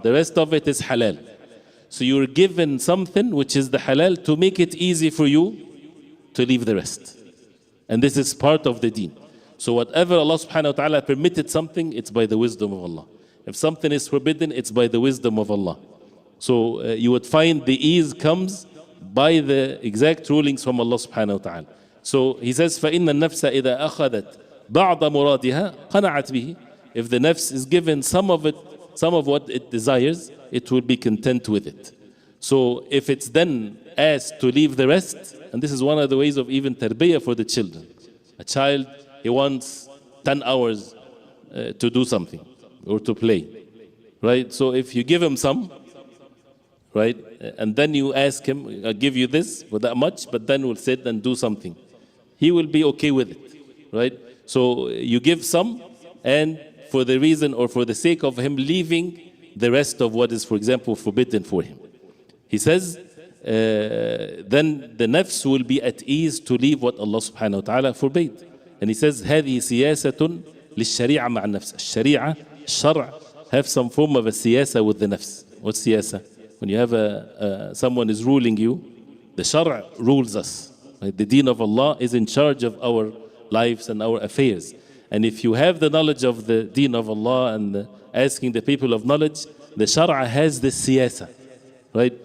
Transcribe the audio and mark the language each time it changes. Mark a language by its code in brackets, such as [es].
[en] The rest of it is halal. So you're given something which is the halal to make it easy for you to leave the rest. And this is part of the deen. So whatever Allah subhanahu wa ta'ala permitted something, it's by the wisdom of Allah. If something is forbidden, it's by the wisdom of Allah. So you would find the ease comes by the exact rulings from Allah subhanahu wa ta'ala. So he says, [ar] فَإِنَّ النَّفْسَ إِذَا أَخَذَتْ بَعْضَ مُرَادِهَا قَنَعَتْ بِهِ. [en] If the nafs is given some of what it desires, it will be content with it. So if it's then asked to leave the rest, and this is one of the ways of even tarbiyah for the children. A child, he wants 10 hours to do something or to play, right? So if you give him some, right, and then you ask him, I'll give you this for that much, but then we'll sit and do something. He will be okay with it, right? So you give some, and for the reason or for the sake of him leaving the rest of what is, for example, forbidden for him. He says, then the nafs will be at ease to leave what Allah subhanahu wa ta'ala forbade. And he says, [ar] هذه سياسة للشريعة مع النفس. [en] الشريعة, الشرع, have some form of a siyasa with the nafs. What's siyasa? When you have someone is ruling you, the shar' rules us. Right? The deen of Allah is in charge of our lives and our affairs. And if you have the knowledge of the deen of Allah and asking the people of knowledge, the shar' has this siyasa. Right?